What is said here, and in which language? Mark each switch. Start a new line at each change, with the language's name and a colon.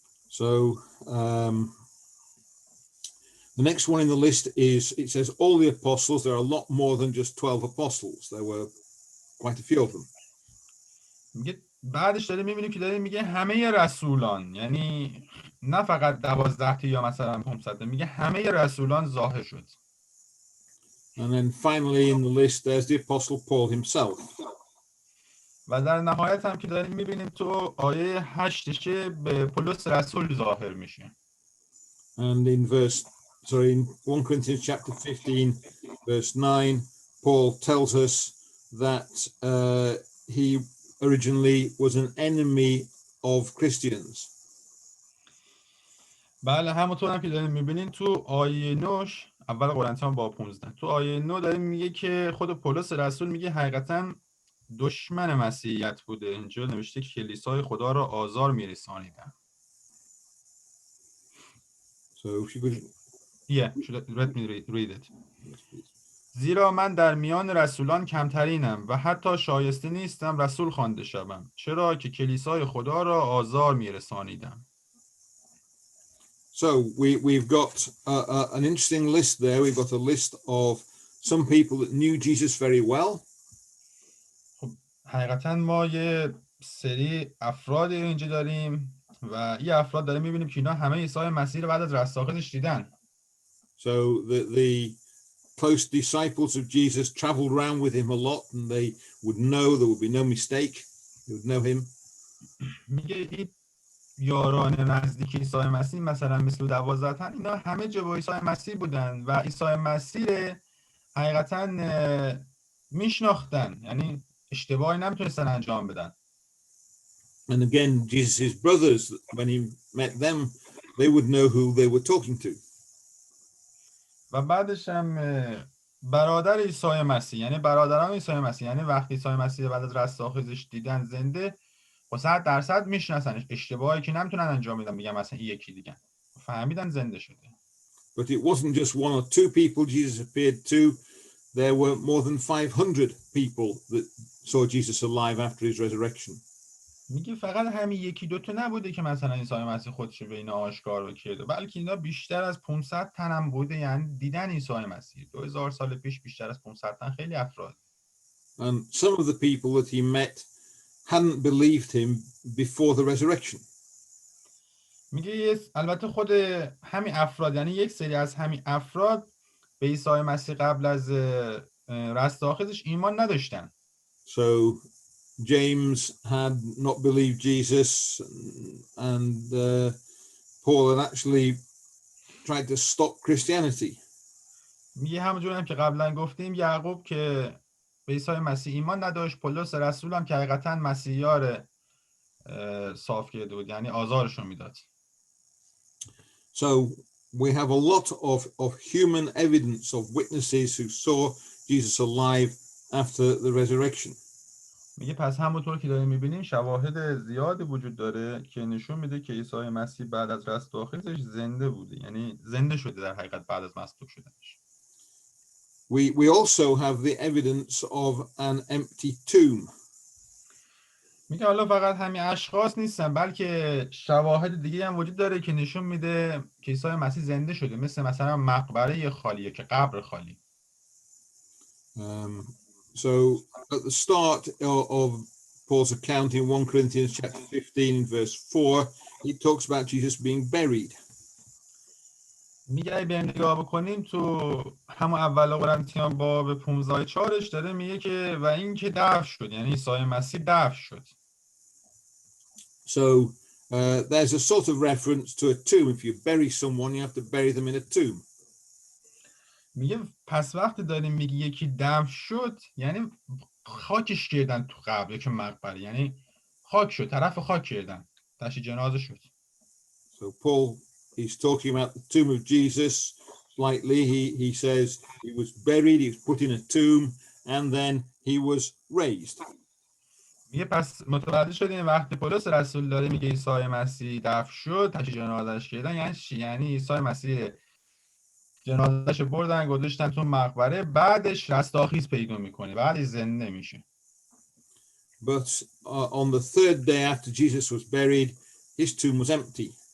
English: So the next one in the list is, it says all the apostles. There are a lot more than just 12 apostles. There were quite a few of them.
Persian: میگه بعدش داره میبینیم که داره میگه همه رسولان، یعنی نه فقط 12 تا یا مثلا 500 تا، میگه همه رسولان ظاهر شد.
English: And then finally in the list there's the apostle Paul himself.
Persian: و در نهایت هم که داریم میبینیم تو آیه 8 به پولس رسول ظاهر میشه.
English: And in 1 Corinthians chapter 15 verse 9, Paul tells us that he originally was an enemy of Christians.
Persian: بله همونطور هم که داریم میبینیم تو آیه 9 اول قرنتیان باب 15 تو آیه 9 داریم میگه که خود پولس رسول میگه حقیقتا دشمن مسیحیت بوده. اینجا نوشته که کلیسای خدا را آزار میرسانیدن.
English: So if you could let me read it.
Persian: زیرا من در میان رسولان کمترینم و حتی شایسته نیستم رسول خوانده شوم، چرا که کلیسای خدا را آزار میرسانیدم.
English: So we've got an interesting list there. We've got a list of some people that knew Jesus very well.
Persian: خب حقیقتا ما یه سری افراد اینجا داریم و این افراد داریم میبینیم که اینا همه عیسی مسیح رو بعد از رستاخیزش دیدن.
English: So the close disciples of Jesus traveled around with him a lot, and they would know, there would be no mistake. They would know him.
Persian: میگه این یاران نزدیک عیسی مسیح مثلا مثل 12 تن اینا همه جا با عیسی مسیح بودن و عیسی مسیح حقیقتا میشناختن، یعنی اشتباهی نمیتونستن انجام بدن.
English: And again, Jesus' brothers, when he met them, they would know who they were talking to.
Persian: و بعدش هم برادر عیسی مسیح، یعنی برادران عیسی مسیح، یعنی وقتی عیسی مسیح بعد از رستاخیزش دیدن زنده، خب 100% میشناسنش، اشتباهی که نمیتونن انجام بدن بگم مثلا این یکی دیگه، فهمیدن زنده شده.
English: But it wasn't just one or two people Jesus appeared to. There were more than 500 people that saw Jesus alive after his resurrection.
Persian: میگه فقط همین یکی دوتا نبوده که مثلا عیسی مسیح خودش به اینا آشکار کرده، بلکه اینا بیشتر از 500 تن هم بوده، یعنی دیدن عیسی مسیح 2000 سال پیش بیشتر از 500 تن، خیلی افراد.
English: And some of the people that he met hadn't believed him before the resurrection.
Persian: میگه البته خود همین افراد، یعنی یک سری از همین افراد به عیسی مسیح قبل از رستاخیزش ایمان نداشتن.
English: So James had not believed Jesus, and Paul had actually tried to stop Christianity.
Persian: میگه همونجور هم که قبلا گفتیم، یعقوب که به عیسی مسیح ایمان نداشت، پولس رسول هم که حقیقتا مسیحا رو صاف کرده بود، یعنی آزارشون میداد.
English: So we have a lot of human evidence of witnesses who saw Jesus alive after the resurrection.
Persian: میگه پس همونطور که داریم میبینیم شواهد زیادی وجود داره که نشون میده که عیسی مسیح بعد از رستاخیزش زنده بوده، یعنی زنده شده در حقیقت بعد از مصلوب شدنش.
English: We also have the evidence of an empty tomb.
Persian: میگه حالا فقط همین اشخاص نیستن، بلکه شواهد دیگه هم وجود داره که نشون میده که عیسی مسیح زنده شده، مثلا مقبره خالیه که قبر خالی.
English: So at the start of Paul's account in 1 Corinthians chapter 15 verse 4, he talks about Jesus being buried.
Persian: میگه اگه بریم نگاه بکنیم تو همون اول قرنتیان باب 15 4 داره میگه که و این که دفن شد، یعنی عیسی مسیح دفن شد.
English: So there's a sort of reference to a tomb. If you bury someone, you have to bury them in a tomb.
Persian: میگه پس وقتی داریم میگه یکی دفن شد، یعنی خاکش کردن تو قبر که مقبره، یعنی خاک شد، طرف خاک کردن، تشییع جنازه شد.
English: So Paul is talking about the tomb of Jesus slightly. He says he was buried, he was put in a tomb, and then he was raised.
Persian: میگه پس متوجه شدیم وقتی پولس رسول داره میگه عیسی مسیح دفن شد، تشییع جنازه‌اش کردن، یعنی چی؟ یعنی عیسی مسیح جنازه‌اش بردن گذاشتن تو مقبره، بعدش رستاخیز پیدا میکنه، بعدش زنده میشه.
English: But on the third day after Jesus was buried, his tomb was empty.